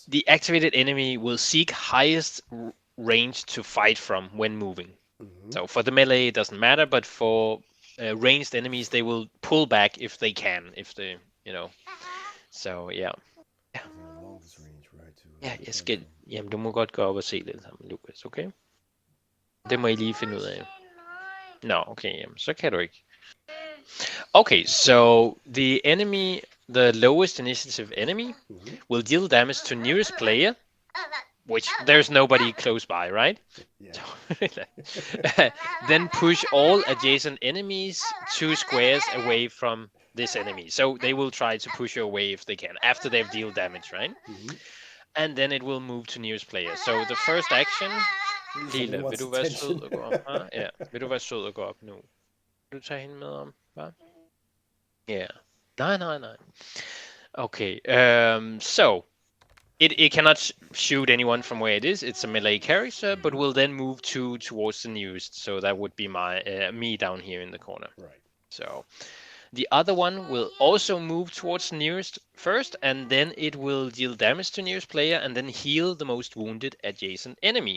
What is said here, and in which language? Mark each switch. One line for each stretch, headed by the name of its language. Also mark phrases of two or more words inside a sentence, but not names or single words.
English: The activated enemy will seek highest range to fight from when moving. Mhm. So for the melee, it doesn't matter, but for ranged enemies, they will pull back if they can, if they, So yeah. Longest range, right? To
Danish: Ja, jeg
English: fight
Danish: skal...
English: from.
Danish: Jamen, du må godt gå op og se lidt sammen, Lukas, okay? Det må I lige finde ud af. Nå, okay, jamen, så kan du ikke.
English: Okay, so the enemy, the lowest initiative enemy, will deal damage to nearest player, which there's nobody close by, right? Yeah. Then push all adjacent enemies 2 squares away from this enemy. So they will try to push you away if they can, after they've dealt damage, right? And then it will move to nearest player. So the first action...
Danish: Lille, vil du være sød og gå op? Ja, vil du være sød og gå op nu? Vil du tage hende med om? Hvad? Ja. Nej.
English: Okay, so... It cannot shoot anyone from where it is. It's a melee character, but will then move towards the nearest. So that would be my me down here in the corner. Right. So the other one will also move towards the nearest first, and then it will deal damage to nearest player, and then heal the most wounded adjacent enemy.